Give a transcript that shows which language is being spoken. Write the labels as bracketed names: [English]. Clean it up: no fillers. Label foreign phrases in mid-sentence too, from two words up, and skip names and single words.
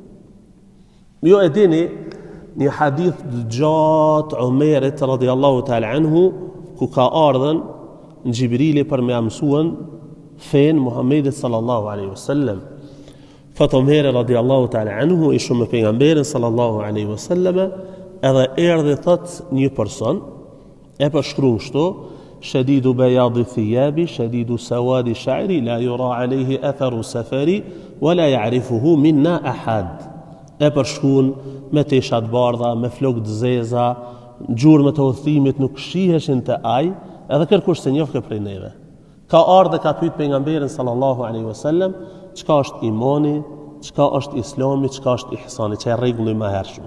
[Albanian] Jo e dini një hadith gjatë Umerit [Arabic] رضي الله تعالى عنه, [Albanian] ku ka ardhen në Gjibrili për me amësuan fen Muhammedit [Arabic] صلى الله عليه وسلم. [Albanian] Thot Umeri [Arabic] رضي الله تعالى عنه, [Albanian] ishu me pejgamberin [Arabic] صلى الله عليه وسلم, [Albanian] edhe erdhi thot një person, e përshkruan kështu: [Arabic] شديد بياض الثياب شديد سواد الشعر لا يرى عليه أثر السفر ولا يعرفه منا أحد. [Albanian] E përshkruan me teshat bardha, me flokë të zeza, gjurmë të udhëtimit nuk shiheshin të aj, edhe kërkush se njofë prej neve. Ka ardhe ka pyet pejgamberin [Arabic] صلى الله عليه وسلم, [Albanian] çka është imani, çka është islami, çka është ihsani, që e rregulli më hershëm.